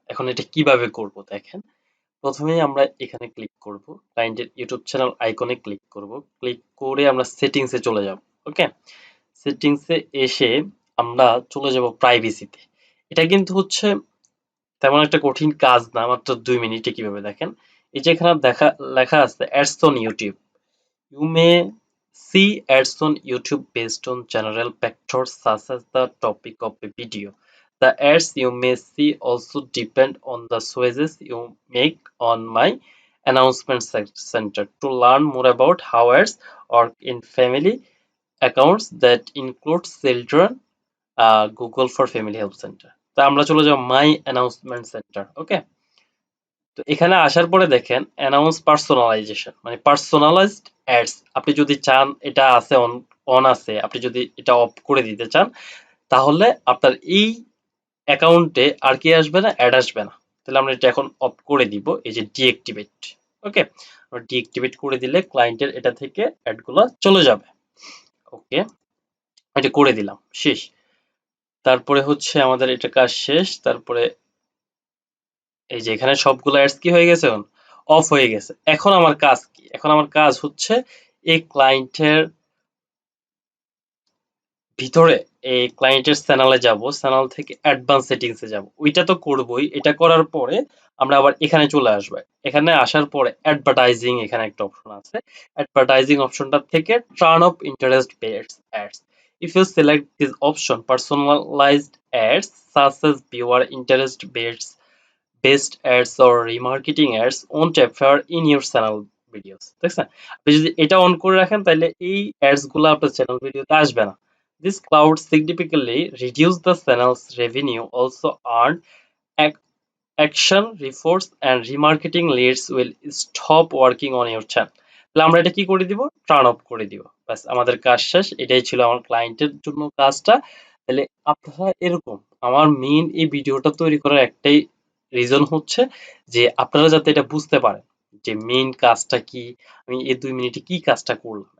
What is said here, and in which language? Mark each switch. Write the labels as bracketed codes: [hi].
[bn] এখন এটা কিভাবে করব দেখেন। প্রথমেই আমরা এখানে ক্লিক করব, ক্লায়েন্টের ইউটিউব চ্যানেল আইকনে ক্লিক করব। ক্লিক করে আমরা সেটিংসে চলে যাব। ওকে, সেটিংসে এসে আমরা চলে যাব প্রাইভেসিতে। এটা কিন্তু হচ্ছে তেমন একটা কঠিন কাজ না, মাত্র 2 মিনিটে কিভাবে দেখেন। এই যে এখানে লেখা আছে [en] Ads on YouTube, you may see ads on YouTube based on general factors such as the topic of a video. The ads you may see also depend on the choices you make on my announcement center. To learn more about how ads work in family accounts that include children, Google for Family Help Center. [bn] তা আমরা চলে যাব মাই announcement centre. ওকে, তো এখানে আসার পরে দেখেন announce personalisation, মানে পার্সোনালাইজড অ্যাডস। আপনি যদি চান এটা আছে অন অন আছে, আপনি যদি এটা অফ করে দিতে চান তাহলে আপনার এই অ্যাকাউন্টে আর কি আসবে না, অ্যাড আসবে না। তাহলে আমরা এটা এখন অফ করে দিব, এই যে ডিঅ্যাক্টিভেট। ওকে, আমরা ডিঅ্যাক্টিভেট করে দিলে ক্লায়েন্টের এটা থেকে অ্যাডগুলো চলে যাবে। ওকে, এটা করে দিলাম, শেষ। তারপরে হচ্ছে আমাদের এটা কাজ শেষ। তারপরে এই যে এখানে সবগুলো অ্যাডস কি হয়ে গেছে, অফ হয়ে গেছে। এখন আমার কাজ কি? এখন আমার কাজ হচ্ছে এই ক্লায়েন্টের ভিতরে এই ক্লায়েন্টের চ্যানেলে যাব, চ্যানেল থেকে অ্যাডভান্স সেটিংসে যাব। ওইটা তো করবই। এটা করার পরে আমরা আবার এখানে চলে আসবো। এখানে আসার পরে অ্যাডভার্টাইজিং এখানে একটা অপশন আছে। অ্যাডভার্টাইজিং অপশনটা থেকে [en] Turn off interest based ads. If you select this option, personalized ads such as viewer interest based ads or remarketing ads won't appear in your channel videos. [bn] দেখছেন? আপনি যদি এটা অন করে রাখেন তাহলে এই অ্যাডস গুলো আপনার চ্যানেল ভিডিওতে আসবে না। [en] This cloud significantly reduce the channel's revenue. Also earned action reports and remarketing leads will stop working on your channel. [bn] তাহলে আমরা এটা কি করে দিব, টার্ন অফ করে দিব। ব্যাস আমাদের কাজ শেষ। এটাই ছিল আমার ক্লায়েন্টের জন্য কাজটা। তাহলে আপনারা এরকম, আমার মেইন এই ভিডিওটা তৈরি করার একটাই রিজন হচ্ছে যে আপনারা যাতে এটা বুঝতে পারেন যে মেইন কাজটা কি, আমি এই 2 মিনিটে কি কাজটা করলাম।